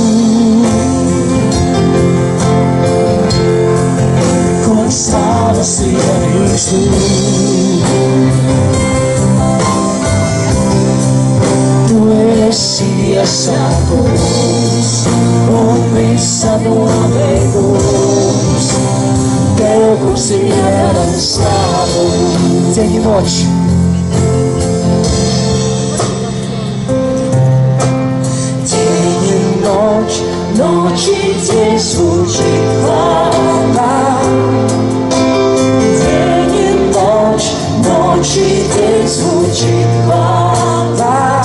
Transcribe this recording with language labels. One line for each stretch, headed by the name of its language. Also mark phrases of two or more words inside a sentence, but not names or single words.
Latvian: Kungs slavas cienīgs Tu. Tu esi iesākums un visa nobeigums. Tev, Kungs, pieder slavu.
Russian: День и ночь. День и ночь, ночь и день звучит хвала. День и ночь, ночь и день звучит хвала.